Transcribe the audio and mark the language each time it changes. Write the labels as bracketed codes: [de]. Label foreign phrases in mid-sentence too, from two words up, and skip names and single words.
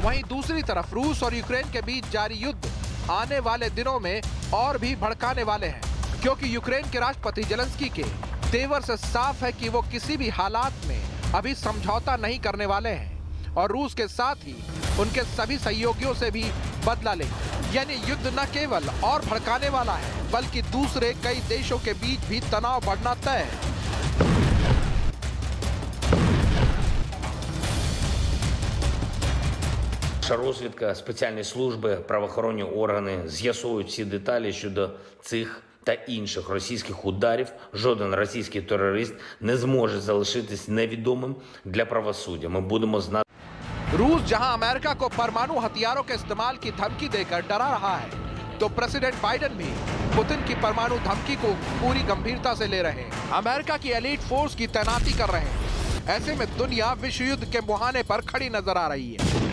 [hi] वहीं दूसरी तरफ रूस और यूक्रेन के बीच जारी युद्ध आने वाले दिनों में और भी भड़काने वाले हैं, क्योंकि यूक्रेन के राष्ट्रपति जेलेंस्की के तेवर से साफ है कि वो किसी भी हालात में अभी समझौता नहीं करने वाले हैं। और रूस के साथ ही उनके सभी सहयोगियों से भी बदला लेगी। यानी युद्ध न केवल और भड़काने वाला है, बल्कि दूसरे कई देशों के बीच भी तनाव बढ़ना तय है। [uk] Розвідка, спеціальні служби, правоохоронні органи з'ясують всі деталі щодо цих та інших російських ударів. Жоден російський терорист не зможе залишитись невідомим для правосуддя. Ми будемо знати. [hi] रूस जहां अमेरिका को परमाणु हथियारों के इस्तेमाल की धमकी देकर डरा रहा है, तो प्रेसिडेंट बाइडेन भी पुतिन की परमाणु धमकी को पूरी गंभीरता से ले रहे हैं। अमेरिका की एलीट फोर्स की तैनाती कर रहे हैं। ऐसे में दुनिया विश्व युद्ध के मुहाने पर खड़ी नजर आ रही है।